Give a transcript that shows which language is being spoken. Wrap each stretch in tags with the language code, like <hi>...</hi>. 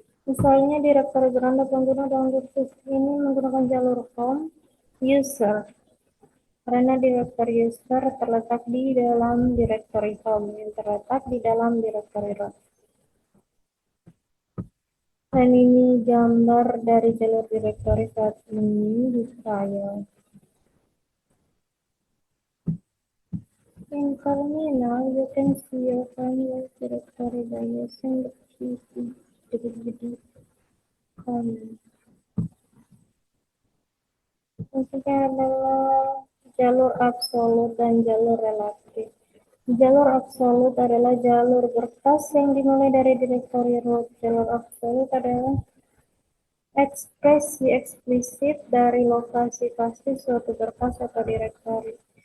<id>Misalnya direktori beranda pengguna download ini menggunakan jalur home user karena direktori user terletak di dalam direktori home yang terletak di dalam direktori root. Dan ini gambar dari jalur direktori saat ini di file.</id> <en>In terminal, you can see your file directory by using the key file.</en> <id>Maksudnya adalah jalur absolut dan jalur relatif. Jalur absolut adalah jalur berkas yang dimulai dari direktori root. Jalur absolut adalah ekspresi eksplisit dari lokasi pasti suatu berkas atau direktori.</id>